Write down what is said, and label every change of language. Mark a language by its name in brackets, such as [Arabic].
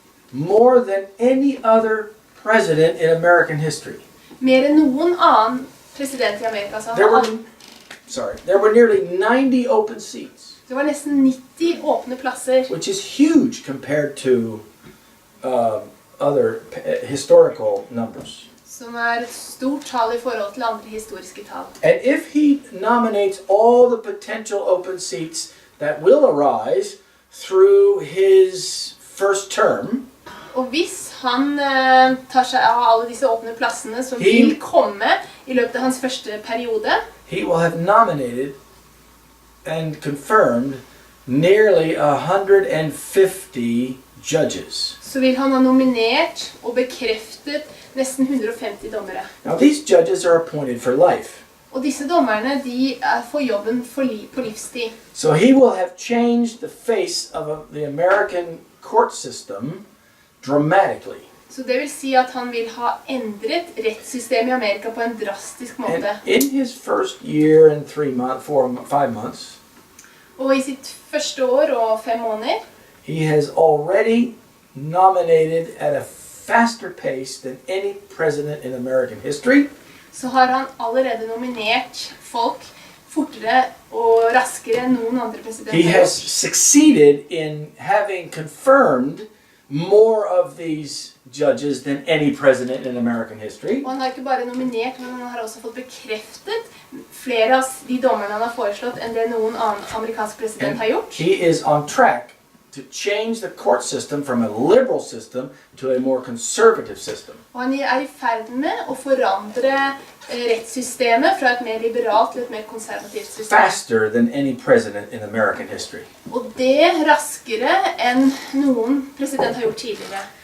[English] More than any other president in American history. [Norwegian] Mer enn noen annen president i Amerika. Så [English] There were nearly 90 open seats. [Norwegian] Det var nesten 90 åpne plasser. [English] Which is huge compared to other historical numbers. [Norwegian] Som et stort tall i forhold til andre historiske tall. [English] And if he nominates all the potential open seats that will arise through his first term, [Norwegian] og hvis han tar seg av alle disse åpne plassene som vil komme i løpet av hans første periode, [English] he will have nominated and confirmed nearly 150 judges. [Norwegian] Så vil han ha nominert og bekreftet nesten 150 dommere. [English] Now these judges are appointed for life. [Norwegian] Og disse dommerne, de får jobben på livstid. [English] So he will have changed the face of the American court system dramatically. [Norwegian] Så det vil si at han vil ha endret rettssystemet i Amerika på en drastisk måte. [English] And in his first year and 5 months, [Norwegian] og i sitt første år og 5 måneder, [English] he has already nominated at a faster pace than any president in American history. [Norwegian] Så har han allerede nominert folk fortere og raskere enn noen andre presidenter. [English] He has succeeded in having confirmed more of these judges than any president in American history. Og han har ikke bare nominert, men han har også fått bekreftet flere av de dommerne han har foreslått enn det noen annen amerikansk president har gjort. He is on track to change the court system from a liberal system to a more conservative system. [Norwegian] Og han I ferd med å forandre rettssystemet fra et mer liberalt til et mer konservativt system. [English] Faster than any president in American history. [Norwegian] Og det raskere enn noen president har gjort tidligere.